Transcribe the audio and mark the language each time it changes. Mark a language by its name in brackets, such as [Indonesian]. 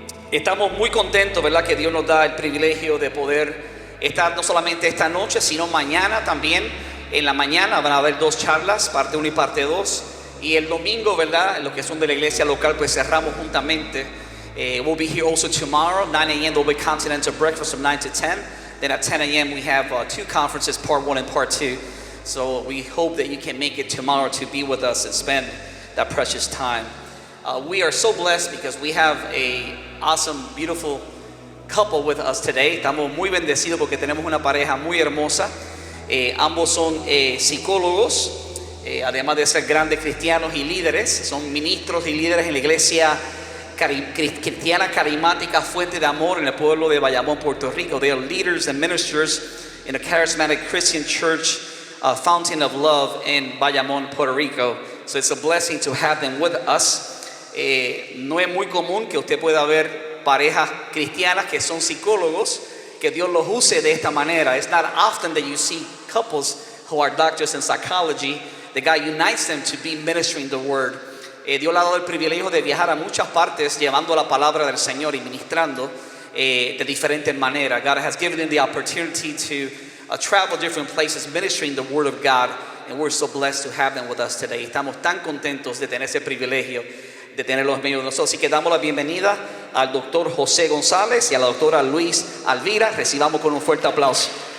[Spanish] Estamos muy contentos, ¿verdad? Que Dios nos da el privilegio de poder estar no solamente esta noche, sino mañana también. En la mañana van a haber dos charlas, parte 1 y parte 2. Y el domingo, ¿verdad? Los que son de la iglesia local, pues cerramos juntamente. [English] We'll be here also tomorrow, 9 a.m. There'll be continental breakfast from 9 to 10. Then at 10 a.m. we have two conferences, part 1 and part 2. So we hope that you can make it tomorrow to be with us and spend that precious time. We are so blessed because we have a awesome, beautiful couple with us today. [Spanish] Estamos muy bendecidos porque tenemos una pareja muy hermosa. Ambos son psicólogos, además de ser grandes cristianos y líderes. Son ministros y líderes en la iglesia cristiana carismática Fuente de Amor en el pueblo de Bayamón, Puerto Rico. [English] They are leaders and ministers in a charismatic Christian church, Fountain of Love in Bayamón, Puerto Rico. So it's a blessing to have them with us. [Spanish] No es muy común que usted pueda ver parejas cristianas que son psicólogos, que Dios los use de esta manera. [English] It's not often that you see couples who are doctors in psychology, that God unites them to be ministering the word. [Spanish] Dios le ha dado el privilegio de viajar a muchas partes llevando la palabra del Señor y ministrando de diferentes maneras. [English] God has given them the opportunity to travel different places ministering the word of God, and we're so blessed to have them with us today. [Spanish] Estamos tan contentos de tener ese privilegio de tenerlos en medio de nosotros. Así que damos la bienvenida al doctor José González y a la doctora Luis Alvira. Recibamos con un fuerte aplauso.